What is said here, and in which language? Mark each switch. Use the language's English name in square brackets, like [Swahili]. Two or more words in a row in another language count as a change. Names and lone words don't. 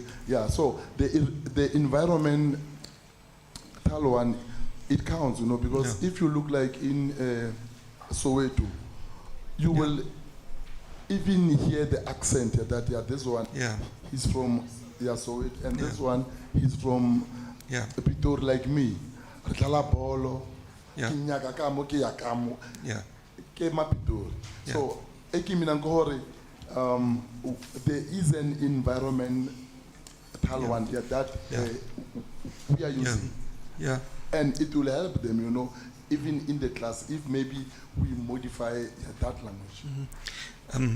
[English] So the environmental one, it counts, because if you look like in Soweto, you will even hear the accent that this one is from Soweto, and this one is from Yeah. Pitori like me, [Northern Sotho] re dlala bolo, [English] Yeah. [Northern Sotho] ke nyaka ka mo, ke ya ka mo, [English] Yeah. [Northern Sotho] ke ma Pitori. [English] Yeah. [Zulu] So, eki mina ngore, [English] there is an environment one here that we are using. Yeah. And it will help them, you know, even in the class, if maybe we modify that language.